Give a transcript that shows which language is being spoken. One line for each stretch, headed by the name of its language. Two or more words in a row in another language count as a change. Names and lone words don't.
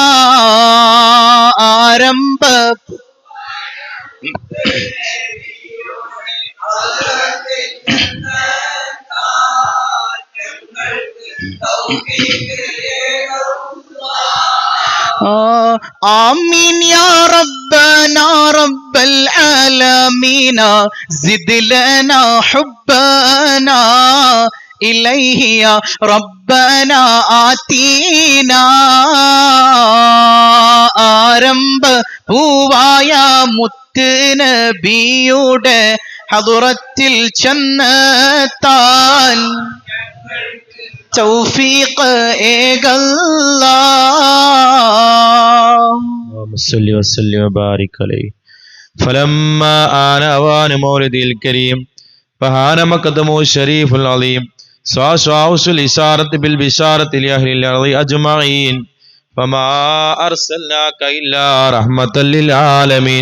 Arabic: ആരംഭ آمين يا ربنا رب العالمين زد لنا حبنا إليه يا ربنا آتينا.
Malayalam: ആരംഭ പൂവായ മുത്ത് നബിയുടെ ഹദ്റത്തിൽ ചെന്നെത്താൻ
Arabic: توفيق الله. صل وسلم وبارك عليه. فلما آن أوان مولد الكريم فهان مقدمه الشريف العظيم صاص الإشارة بالبشارة لأهل الأرض أجمعين فما أرسلناك إلا رحمة للعالمين.